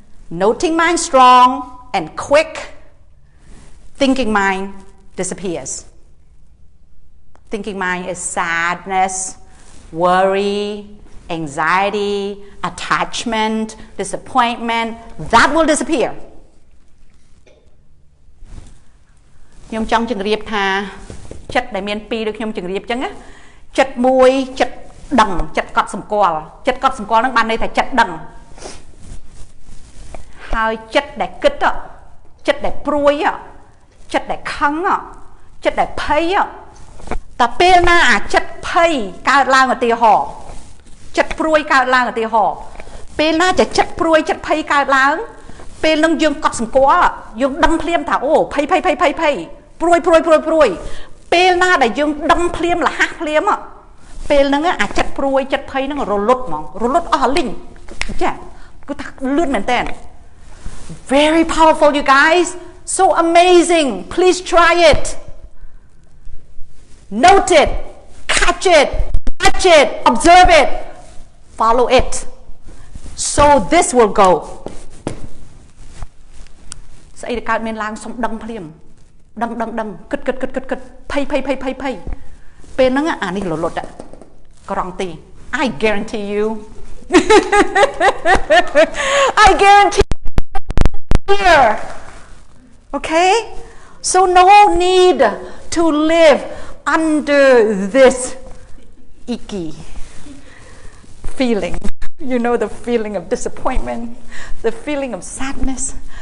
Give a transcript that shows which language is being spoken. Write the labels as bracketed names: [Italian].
[English] Noting mind strong and quick, thinking mind disappears. Thinking mind is sadness, worry, anxiety, attachment, disappointment. That will disappear. [Khmer] ខ្ញុំចង់ជម្រាបថាចិត្តដែលមានពីរដូចខ្ញុំជម្រាបអញ្ចឹងណាចិត្តមួយចិត្តដឹងចិត្តកត់សម្គាល់ចិត្តកត់សម្គាល់ហ្នឹងបានន័យថាចិត្តដឹង ហើយចិត្តដែលគិតចិត្តដែលព្រួយចិត្តដែលខឹងចិត្តដែលភ័យតែពេលណាអាចិត្តភ័យកើតឡើងឧទាហរណ៍ ចិត្តព្រួយកើតឡើងឧទាហរណ៍ពេលណាចេះចិត្តព្រួយចិត្តភ័យកើតឡើងពេលនឹងយើងកត់សម្គាល់យើងដឹងភ្លាមថាអូភ័យព្រួយពេលណាដែលយើងដឹងភ្លាមលះភ្លាមពេលហ្នឹងអាចិត្តព្រួយចិត្តភ័យហ្នឹងរលត់ហ្មងរលត់អស់លីងចាគឺថាលឿនមែនតើ [English] Very powerful, you guys. So amazing. Please try it. Note it, catch it, watch it, observe it, follow it. So this will go. [Khmer] ស្អីដែលកើតមានឡើងសុំដឹងភ្លាមដឹងគិតភ័យពេលហ្នឹងអានេះរលត់ក្រងទី [English] I guarantee you I guarantee here. Okay? So no need to live under this icky feeling. You know, the feeling of disappointment, the feeling of sadness,